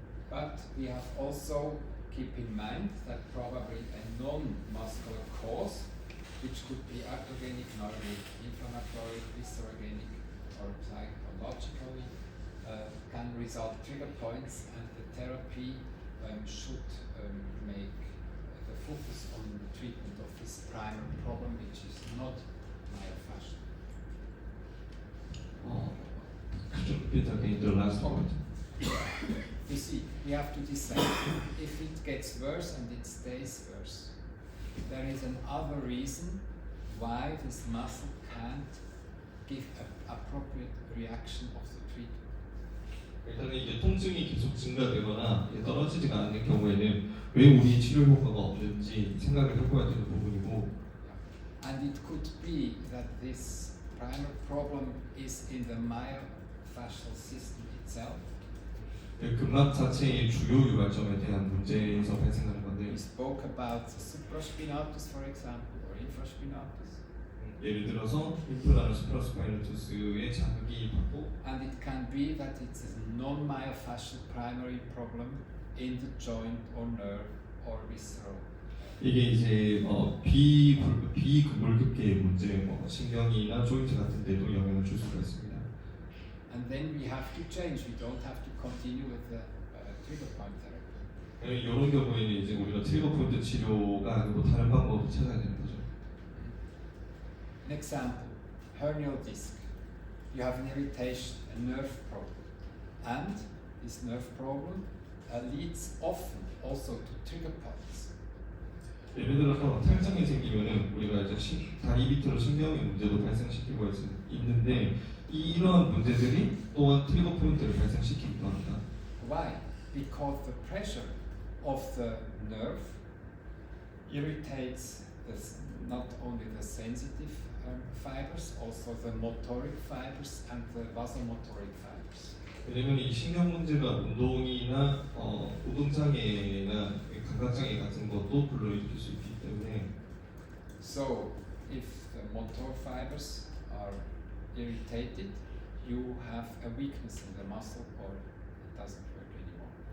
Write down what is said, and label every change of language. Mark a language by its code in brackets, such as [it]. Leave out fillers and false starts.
[en] But we have also keep in mind that probably a non-muscular cause, which could be iatrogenic, neuroinflammatory, viscerogenic, or psychologically, can result trigger points, and the therapy should make the focus on the treatment of this primary problem, which is not myofascial. Could you repeat again the last point? You see, we have to decide if it gets worse and it stays worse. There is another reason why this muscle can't give an appropriate reaction of the treatment. [ko] 일단은 이제 통증이 계속 증가되거나 떨어지지가 않는 경우에는 왜 우리 치료 효과가 없는지 생각을 해봐야 되는 부분이고, [en] And it could be that this primary problem is in the myofascial system itself. [ko] 근막 자체의 주요 유발점에 대한 문제에서 발생하는 건데, [en] We spoke about the supraspinatus, for example, or infraspinatus. [ko] 예를 들어서 인플라나 수프라스파이너투스의 자극이 받고, [en] And it can be that it's a non-myofascial primary problem in the joint or nerve or visceral. [ko] 이게 이제 비근골격계의 문제, 신경이나 조인트 같은 데도 영향을 줄 수가 있습니다. [en] And then we have to change. We don't have to continue with the trigger point therapy. [ko] 이런 경우에는 이제 우리가 트리거 포인트 치료가 아니고 다른 방법을 찾아야 되는 거죠. [en] An example, hernial disc. You have an irritation, a nerve problem. And this nerve problem leads often also to trigger points. [ko] 예를 들어서 탈장이 생기면은 우리가 이제 다리 밑으로 신경의 문제도 발생시키고 있는데 이러한 문제들이 또한 트리거 포인트를 발생시키기도 합니다. [en] Why? Because the pressure of the nerve irritates not only the sensitive fibers, also the motoric fibers and the vasomotoric fibers. [ko] 왜냐면 이 신경 문제가 운동이나 운동장애나 감각장애 같은 것도 불러일으킬 수 있기 때문에, [en] So, if the motor fibers are irritated, you have a weakness in the muscle or it doesn't work anymore.